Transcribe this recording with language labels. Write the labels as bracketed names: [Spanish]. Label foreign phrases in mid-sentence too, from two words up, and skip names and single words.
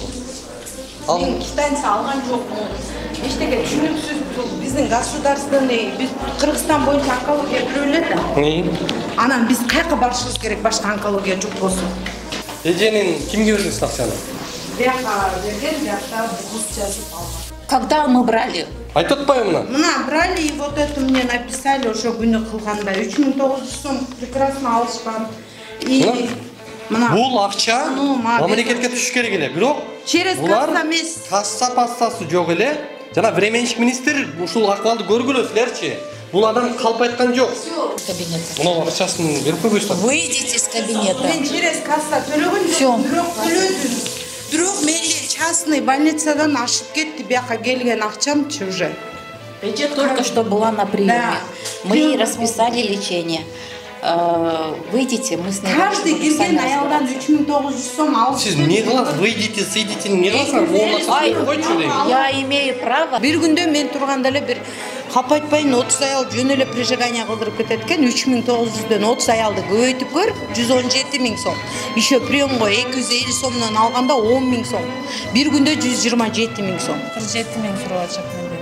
[Kyrgyz] Мен китайца алган жокмун. Эчтеке түшүнүксүз бул биздин государственный, биз Кыргызстан боюнча онкология бирөө эле да. Анан биз кайка барышыбыз керек башка онкология жок болсун. Эженин кимге бердиңиз акчаны? Бияка берген, биякта бугуз жазып алган. [Russian] Когда мы брали? [Kyrgyz] Айтып атпайбы [Russian] Мына брали и вот это мне написали [Kyrgyz] ошо күнү кылганда [Russian] 3900 сом прекрасно алышкан. И мына [Kyrgyz] бул акча мамлекетке түшүш керек эле. Бирок [Russian] через касса [Kyrgyz] эмес. Касса пассасы жок эле. Жана временщик министр ушул акыбалды көргүлө силерчи. Бул адам калп айткан жок. Кабинет. Мына акчасын берип койбойсуздар. [Russian] Выйдите из кабинета. [Kyrgyz] Мен [Russian] через касса [Kyrgyz] төлөгөн жок. Бирок төлөдүм. Бирок менде частный больницадан ашып кетти бияка келген акчамчы уже. [Russian] Эже только что была на приеме. Мы ей расписали лечение. Выйдите, мы с ней. [Kyrgyz] Каждый келген аялдан 3900 сом алып. Сиз эмне кыласыз? [Russian] Выйдите, сыйдите, [Kyrgyz] эмне кыласыз? [Russian] Я имею право. [Kyrgyz] Бир күндө мен турганда эле бир кап айтпайын 30 аял жөн эле прижигание кылдырып кетет экен. 3900дөн 30 аялды көбөйтүп көр, 117 000 сом. Еще приемго 250 сомдон алганда 10 000 сом. Бир күндө 127 000 сом. 47 000 сурачак менде.